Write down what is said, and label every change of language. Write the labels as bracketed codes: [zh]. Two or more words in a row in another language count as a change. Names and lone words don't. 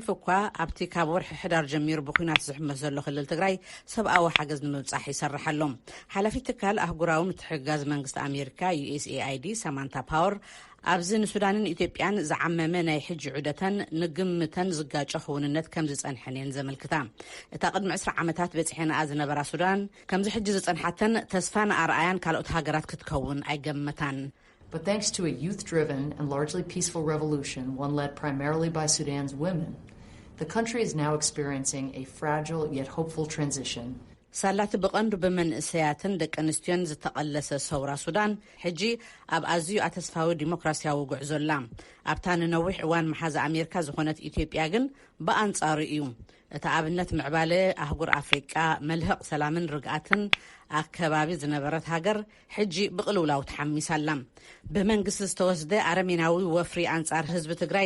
[ti] እኳ ኣብቲ ካብ ወርሒ ሕዳር ጀሚሩ ብኩናት ዝሕመስ ዘሎ ክልል ትግራይ ሰብኣዊ ሓገዝ ንምብጻሕ ይሰርሕ ኣሎ ሓላፊት ትካል ኣህጉራዊ ምትሕግጋዝ መንግስቲ ኣሜሪካ USAID ሳማንታ ፓወር ኣብዚ ንሱዳንን ኢትዮጵያን ዝዓመመ ናይ ሕጂ ዑደተን ንግምተን ዝጋጨ ክውንነት ከም ዝጸንሐን ዘመልክታ እታ ቅድሚ 20 ዓመታት በጽሐና ዝነበራ ሱዳን ከምዚ ሕጂ ዝጸንሐተን ተስፋን ኣርኣያን ካልኦት ሃገራት ክትከውን ኣይገመታን [en] But thanks to a youth-driven and largely peaceful revolution, one led primarily by Sudan's women, the country is now experiencing a fragile yet hopeful transition. [ti] ሳላት ብቐንዱ ብመንእሰያትን ደቂ ኣንስትዮን ዝተቐለሰ ሰውራ ሱዳን ሕጂ ኣብ ኣዝዩ ኣተስፋዊ ዲሞክራሲያዊ ጉዕዞ ኣላ ኣብታ ንነዊሕ እዋን መሓዛ ኣሜሪካ ዝኾነት ኢትዮጵያ ግን ብኣንጻሩ እዩ እታ ኣብነት ምዕባለ ኣህጉር ኣፍሪቃ መልህቕ ሰላምን ርግኣትን ኣከባቢ ዝነበረት ሃገር ሕጂ ብቕልውላው ተሓሚሳላ ብመንግስቲ ዝተወስደ ኣረሜናዊ ወፍሪ ኣንጻር ህዝቢ ትግራይ